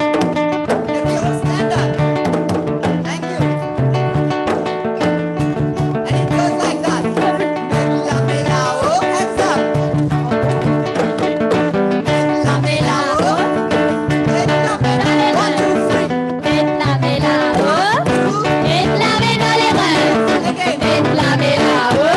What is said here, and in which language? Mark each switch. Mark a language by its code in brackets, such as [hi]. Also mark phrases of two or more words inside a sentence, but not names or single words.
[en] Can we all stand up? Thank you. And it goes like that. [mt] Mela mela oh, [en] hands up. [mt] Mela mela oh, mela mela 1, 2, 3. [en] Again.